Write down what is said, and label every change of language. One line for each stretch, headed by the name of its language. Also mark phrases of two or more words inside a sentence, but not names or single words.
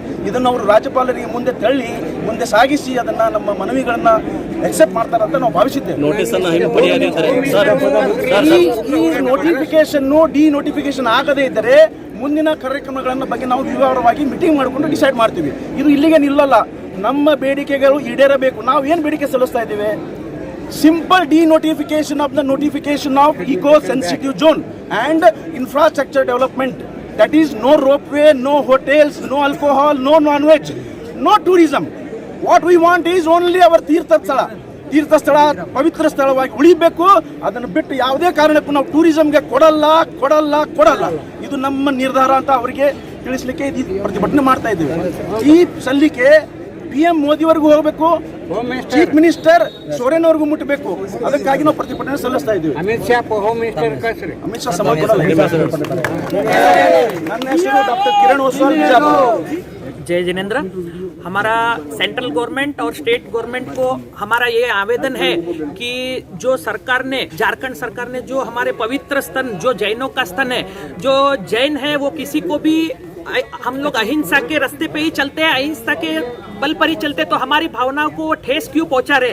Kannada: ಇದನ್ನು ಅವರು ರಾಜ್ಯಪಾಲರಿಗೆ ಮುಂದೆ ತಳ್ಳಿ ಮುಂದೆ ಸಾಗಿಸಿ ಅದನ್ನ ನಮ್ಮ ಮನವಿಗಳನ್ನ ಎಕ್ಸೆಪ್ಟ್ ಮಾಡ್ತಾರೆ ಅಂತ ನಾವು ಭಾವಿಸಿದ್ದೇವೆ. ಈ
English: notification denotification
Kannada: ಆಗದೇ ಇದ್ದರೆ ಮುಂದಿನ ಕಾರ್ಯಕ್ರಮಗಳ ಬಗ್ಗೆ ನಾವು ವಿವರವಾಗಿ ಮೀಟಿಂಗ್ ಮಾಡಿಕೊಂಡು ಡಿಸೈಡ್ ಮಾಡ್ತೀವಿ. ಇದು ಇಲ್ಲಿಗೆ ನಿಲ್ಲಲ್ಲ. ನಮ್ಮ ಬೇಡಿಕೆಗಳು ಈಡೇರಬೇಕು. ನಾವು ಏನು ಬೇಡಿಕೆ ಸಲ್ಲಿಸ್ತಾ ಇದ್ದೇವೆ?
English: simple denotification of the notification of eco-sensitive zone and infrastructure development. That is no ropeway, no hotels, no alcohol, no non-veg, no tourism. What we want is only our
Kannada: ತೀರ್ಥ ಸ್ಥಳ ಪವಿತ್ರ ಸ್ಥಳವಾಗಿ ಉಳಿಬೇಕು. ಅದನ್ನು ಬಿಟ್ಟು ಯಾವುದೇ ಕಾರಣಕ್ಕೂ ನಾವು ಟೂರಿಸಂಗೆ ಕೊಡಲ್ಲ. ಇದು ನಮ್ಮ ನಿರ್ಧಾರ ಅಂತ ಅವರಿಗೆ ತಿಳಿಸ್ಲಿಕ್ಕೆ ಈ ಪ್ರತಿಭಟನೆ ಮಾಡ್ತಾ ಇದ್ದೀವಿ. ಈ ಸಲ್ಲಿಕೆ PM ಮೋದಿವರೆಗೂ ಹೋಗಬೇಕು,
English: chief minister
Kannada: ಸೋರೆನ್ ಅವ್ರಿಗೂ ಮುಟ್ಟಬೇಕು. ಅದಕ್ಕಾಗಿ ನಾವು ಪ್ರತಿಭಟನೆ ಸಲ್ಲಿಸ್ತಾ ಇದ್ದೀವಿ. ಅಮಿತ್ ಶಾ ಸಮಯ ಕೊಡಲ್ಲ. ನನ್ನ ಹೆಸರು ಡಾಕ್ಟರ್ ಕಿರಣ್ ಓಸ್ವಾಲ್, ಬಿಜಾಪುರ.
Hindi: जय जिनेंद्र। हमारा
English: central government
Hindi: और
English: state government
Hindi: को हमारा ये आवेदन है कि जो सरकार ने, झारखंड सरकार ने जो हमारे पवित्र स्थल, जो जैनों का स्थल है, जो जैन है वो किसी को भी, हम लोग अहिंसा के रास्ते पे ही चलते हैं, अहिंसा के बल पर ही चलते, तो हमारी भावनाओं को ठेस क्यों पहुंचा रहे?